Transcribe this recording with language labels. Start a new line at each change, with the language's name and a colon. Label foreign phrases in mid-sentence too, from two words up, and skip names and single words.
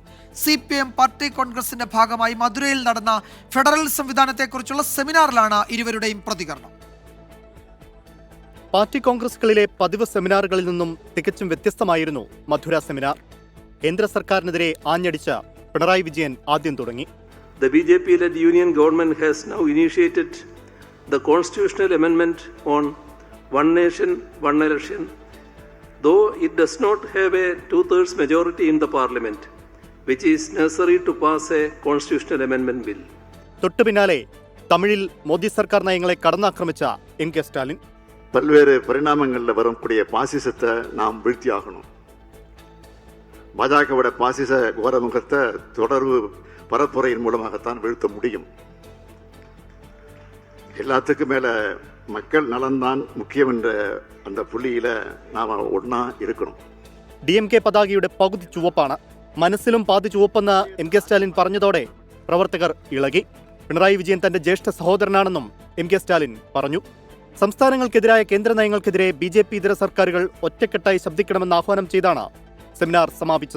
Malayalam: CPM പാർട്ടി കോൺഗ്രസിന്റെ ഭാഗമായി മധുരയിൽ നടന്ന ഫെഡറൽ സംവിധാനത്തെക്കുറിച്ചുള്ള സെമിനാറിലാണ് ഇരുവരുടെയും പ്രതികരണം. പാർട്ടി കോൺഗ്രസുകളിലെ പതിവ് സെമിനാറുകളിൽ നിന്നും തികച്ചും വ്യത്യസ്തമായിരുന്നു മധുര സെമിനാർ. കേന്ദ്ര സർക്കാരിനെതിരെ ആഞ്ഞടിച്ച പിണറായി വിജയൻ ആദ്യം തുടങ്ങി.
English: The BJP-led union government has now initiated the constitutional amendment on one nation, one election, though it does not have a two-thirds majority in the parliament, which is necessary to pass a constitutional amendment bill.
Malayalam: തൊട്ടു പിന്നാലെ തമിഴിൽ മോദി സർക്കാർ നയങ്ങളെ കടന്നാക്രമിച്ച എം.കെ. സ്റ്റാലിൻ.
Tamil: பல்வேறு பரிணாமங்களில் வரக்கூடிய பாசிசத்தை நாம் வீழ்த்தியாகணும். பாஜகவோட பாசிச கோரமுகத்தை தொடர்பு பரப்புரையின் மூலமாகத்தான் வீழ்த்த முடியும். எல்லாத்துக்கும் மேல மக்கள் நலன்தான் முக்கியம் என்ற அந்த புள்ளியில நாம ஒன்னா இருக்கணும்.
Malayalam: DMK പതാകയുടെ പകുതി ചുവപ്പാണ്, മനസ്സിലും പാതി ചുവപ്പെന്ന് എം.കെ. സ്റ്റാലിൻ പറഞ്ഞതോടെ പ്രവർത്തകർ ഇളകി. പിണറായി വിജയൻ തന്റെ ജ്യേഷ്ഠ സഹോദരനാണെന്നും എം.കെ. സ്റ്റാലിൻ പറഞ്ഞു. സംസ്ഥാനങ്ങൾക്കെതിരായ കേന്ദ്ര നയങ്ങൾക്കെതിരെ BJP ഇതര സർക്കാരുകൾ ഒറ്റക്കെട്ടായി ശബ്ദിക്കണമെന്ന് ആഹ്വാനം ചെയ്താണ് സെമിനാർ സമാപിച്ചത്.